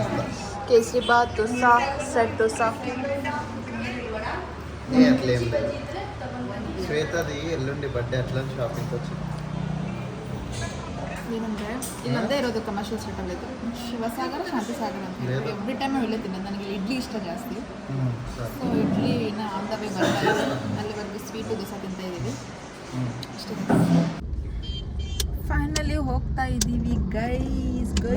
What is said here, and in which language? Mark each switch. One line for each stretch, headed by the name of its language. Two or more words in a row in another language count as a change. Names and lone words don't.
Telugu: కేసరి బాత్ దోశ, సెట్ దోశ. అట్లేం లేదు. శ్వేతది ఎల్లుండి బర్త్డే, అట్లా షాపింగ్కి వచ్చింది.
Kannada: ಏನಂದರೆ ಇಲ್ಲೊಂದೇ ಇರೋದು ಕಮರ್ಷಿಯಲ್ ಸ್ಟ್ರೀಟಲ್ಲಿ. ಇದು ಶಿವಸಾಗರ, ಶಾಂತಿಸಾಗರ ಅಂತ ಹೇಳಿ
English: every time
Kannada: ಇಲ್ಲೇ ತಿನ್ನೋದು. ನನಗೆ ಇಡ್ಲಿ ಇಷ್ಟ ಜಾಸ್ತಿ. ಸೊ ಇಡ್ಲಿ ಇನ್ನು
English: on the way
Kannada: ಬರ್ತಾ ಇದೆ. ಅಲ್ಲಿವರೆಗೂ ಸ್ವೀಟು ದೋಸೆ ತಿಂತಾ ಇದ್ದೀವಿ ಅಷ್ಟೇ. ಫೈನಲಿ ಹೋಗ್ತಾ ಇದ್ದೀವಿ ಗೈಸ್.